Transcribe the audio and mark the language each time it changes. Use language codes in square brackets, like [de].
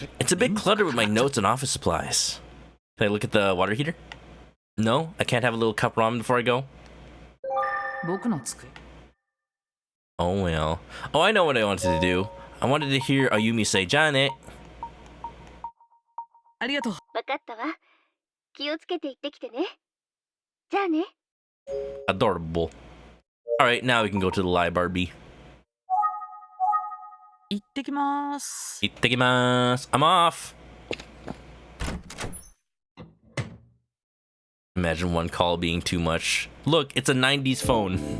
[en] It's a bit cluttered with my notes and office supplies. Can I look at the water heater? No? I can't have a little cup ramen before I go? Oh well. Oh, I know what I wanted to do. I wanted to hear Ayumi say, Janet. [ja] わかったわ気をつけて行ってきてねじゃあね [en] Adorable. Alright, now we can go to the library. [ja] 行ってきます。 Itadakimasu. [en] I'm off. Imagine one call being too much. Look, it's a 90s phone.